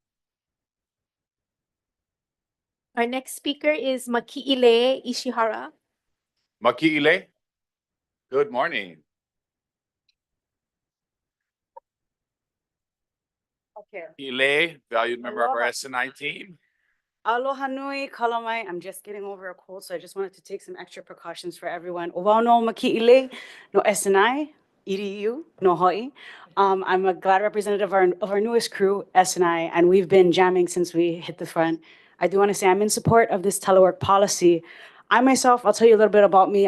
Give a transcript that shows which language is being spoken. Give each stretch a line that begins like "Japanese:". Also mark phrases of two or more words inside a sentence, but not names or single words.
English: Our next speaker is Maki'ile Ishihara. Maki'ile, good morning. Okay. Ile, valued member of our Aloha. SNI team.
Hawaiian: Aloha nui, kalamai.
English: I'm just getting over a cold, so I just wanted to take some extra precautions for everyone.
Hawaiian: Owau no maki'ile, no SNI, EDU, no hoi.
English: I'm a glad representative of our newest crew, SNI, and we've been jamming since we hit the front. I do want to say I'm in support of this telework policy. I myself, I'll tell you a little bit about me.